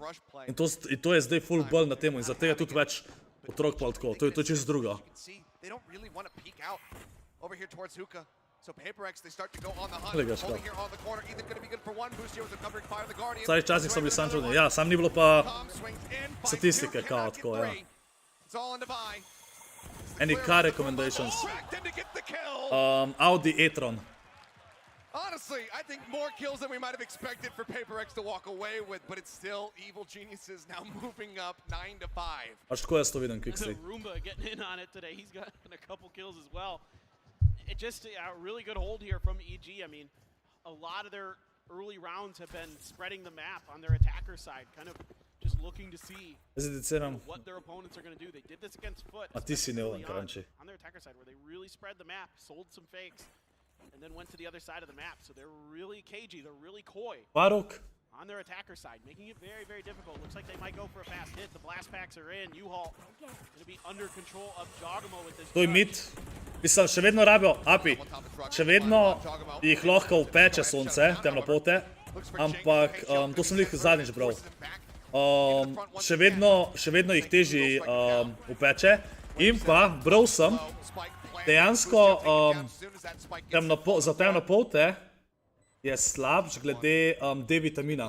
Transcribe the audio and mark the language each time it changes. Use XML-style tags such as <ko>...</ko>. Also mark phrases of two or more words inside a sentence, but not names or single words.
<sl>In to je zdaj full bolj na temu in zaradi tega tudi več otrok pa tako. To je čisto drugo. Glej ga škrat. Vsaj časih so bili sam čudni. Ja, sam ni bilo pa statistike kao tako, ja.</sl> <en>Any car recommendations? Audi e-tron. Honestly, I think more kills than we might have expected for PaperX to walk away with, but it's still Evil Geniuses now moving up 9-5.</en> <sl>Pač tako jaz to vidim, Kixi.</sl> <en>Roomba getting in on it today. He's gotten a couple kills as well. It just a really good hold here from EG. I mean, a lot of their early rounds have been spreading the map on their attacker side, kind of just looking to see what their opponents are going to do. They did this against Foot,</en> <sl>A ti si neulen, Karanči.</sl> <en>on their attacker side, where they really spread the map, sold some fakes, and then went to the other side of the map. So they're really cagey, they're really coy. Faruk, on their attacker side, making it very, very difficult. Looks like they might go for a fast hit. The blast packs are in. U-Haul going to be under control of Jogamo with this.</en> <sl>To je mid. Mislim, še vedno rabijo, api, še vedno jih lahko upeče sonce, temnopote, ampak to sem jih zadnjič bral. Še vedno jih teži upeče in pa bral sem, dejansko za temnopote je slabš glede D-vitamina.</sl>